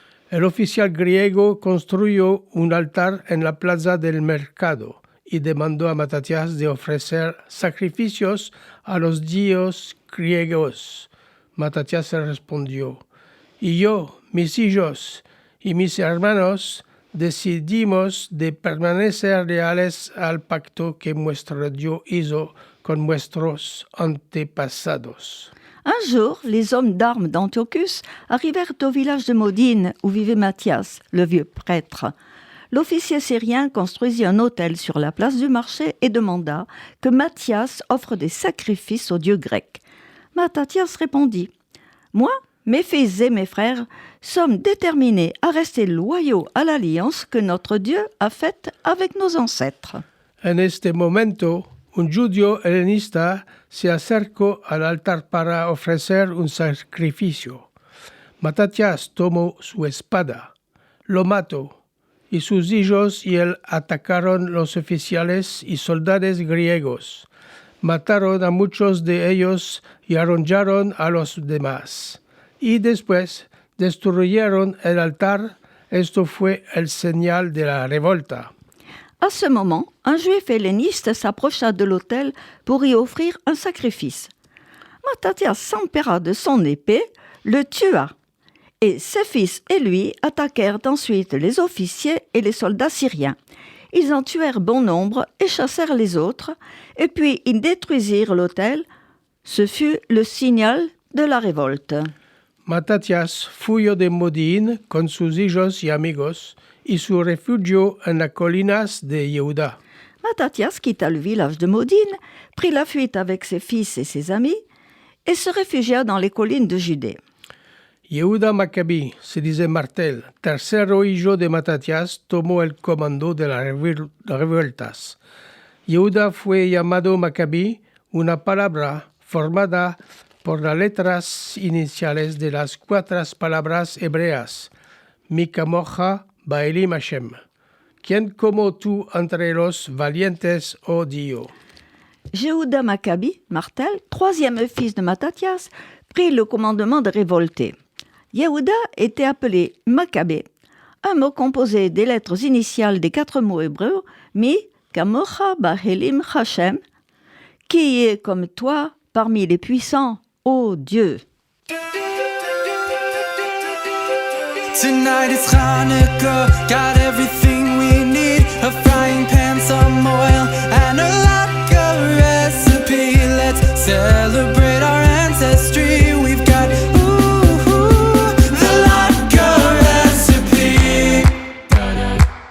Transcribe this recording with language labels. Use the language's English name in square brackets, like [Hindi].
[Ladino] El oficial griego construyó un altar en la plaza del mercado y demandó a Matatias de ofrecer sacrificios a los dioses griegos. Matatias respondió: y yo, mis hijos y mis hermanos decidimos de permanecer leales al pacto que nuestro Dios hizo con nuestros antepasados. [French] Un jour, les hommes d'armes d'Antiochus arrivèrent au village de Modine où vivait Matthias, le vieux prêtre. L'officier syrien construisit un autel sur la place du marché et demanda que Matthias offre des sacrifices aux dieux grecs. Mattathias répondit: « Moi, mes fils et mes frères sommes déterminés à rester loyaux à l'alliance que notre Dieu a faite avec nos ancêtres. » [Ladino] En este momento, un judío helenista se acercó al altar para ofrecer un sacrificio. Matatias tomó su espada, lo mató, y sus hijos y él atacaron los oficiales y soldados griegos. Mataron a muchos de ellos y arrollaron a los demás. Y después destruyeron el altar. Esto fue el señal de la revolta. [French] À ce moment, un juif helléniste s'approcha de l'autel pour y offrir un sacrifice. Mattathias s'empara de son épée, le tua, et ses fils et lui attaquèrent ensuite les officiers et les soldats syriens. Ils en tuèrent bon nombre et chassèrent les autres, et puis ils détruisirent l'autel. Ce fut le signal de la révolte. [Ladino] Matatias fuyó de Modín con sus hijos y amigos y se refugió en las colinas de Yehuda. [French] Mattathias quitta le village de Modine, prit la fuite avec ses fils et ses amis, et se réfugia dans les collines de Judée. [Ladino] Yehuda Maccabí, se dice Martel, tercero hijo de Matatias, tomó el comando de las revueltas. Yehuda fue llamado Maccabí, una palabra formada por las letras iniciales de las 4 palabras hebreas, [Hebrew] Mikamoja, Baelim Hashem. [Ladino] ¿Quién como tú entre los valientes, oh Dios? [French] Yehuda Maccabi, Martel, troisième fils de Mattathias, prit le commandement de révolter. Yehuda était appelé Maccabée, un mot composé des lettres initiales des 4 mots hébreux, [Hebrew] Mi, Kamocha, Baelim Hashem, [French] qui est comme toi parmi les puissants, ô Dieu. [English] Tonight is Hanukkah, got everything we need. A frying pan, some oil, and a latke recipe. Let's celebrate our ancestry. We've got, the latke recipe.